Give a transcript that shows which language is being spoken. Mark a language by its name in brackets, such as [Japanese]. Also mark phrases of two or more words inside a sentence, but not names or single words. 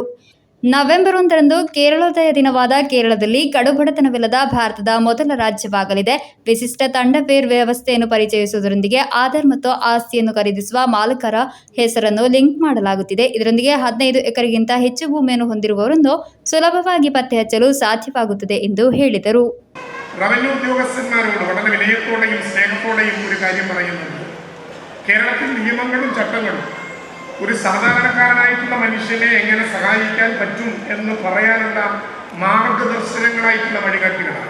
[Kannada] ನವೆಂಬರ್ 1ರಂದು ಕೇರಳೋದಯ ದಿನವಾದ ಕೇರಳದಲ್ಲಿ ಕಡುಬಡತನವಿಲ್ಲದ ಭಾರತದ ಮೊದಲ ರಾಜ್ಯವಾಗಲಿದೆ. ವಿಶಿಷ್ಟ ತಂಡಪೇರ್ ವ್ಯವಸ್ಥೆಯನ್ನು ಪರಿಚಯಿಸುವುದರೊಂದಿಗೆ ಆಧಾರ್ ಮತ್ತು ಆಸ್ತಿಯನ್ನು ಖರೀದಿಸುವ ಮಾಲಕರ ಹೆಸರನ್ನು ಲಿಂಕ್ ಮಾಡಲಾಗುತ್ತಿದೆ. ಇದರೊಂದಿಗೆ 15 ಎಕರೆಗಿಂತ ಹೆಚ್ಚು ಭೂಮಿಯನ್ನು ಹೊಂದಿರುವವರನ್ನು ಸುಲಭವಾಗಿ ಪತ್ತೆ ಹಚ್ಚಲು സാധ്യമാകുತ್ತದೆ ಎಂದು ಹೇಳಿದರು. [Malayalam] റവന്യൂ ഉദ്യോഗസ്ഥന്മാരോട് വളരെ വിനയത്തോടെയും സ്നേഹത്തോടെയും ഒരു കാര്യം പറയുന്നുണ്ട്. കേരളത്തിൽ നിയമങ്ങളും ചട്ടങ്ങളും ഒരു സാധാരണക്കാരനായിട്ടുള്ള മനുഷ്യനെ എങ്ങനെ സഹായിക്കാൻ പറ്റും എന്ന് പറയാനുള്ള മാർഗദർശനങ്ങളായിട്ടുള്ള വഴികാട്ടികളാണ്.